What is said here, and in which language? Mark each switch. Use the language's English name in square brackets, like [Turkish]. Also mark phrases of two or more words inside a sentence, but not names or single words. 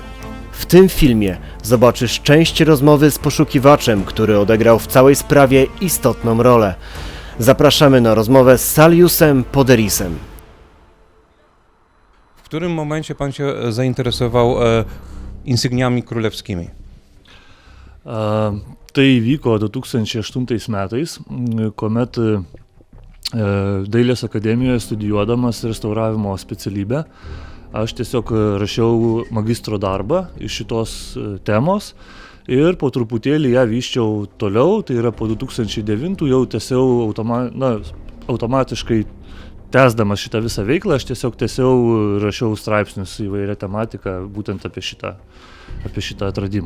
[Polish] W tym filmie zobaczysz część rozmowy z poszukiwaczem, który odegrał w całej sprawie istotną rolę. Zapraszamy na rozmowę z Saliusem Poderisem. W którym momencie pan się zainteresował insygniami królewskimi? [Lithuanian] Tai įvyko 2008 metais, kuomet Dailės akademijoje studijuodamas restauravimo specialybę aš tiesiog rašiau magistro darbą iš šitos temos ir po truputėlį ją vyščiau toliau, tai yra po 2009 jau tęsiau automatiškai tęsdamas šitą visą veiklą, aš tiesiog rašiau straipsnius įvairią tematiką būtent apie šitą atradimą.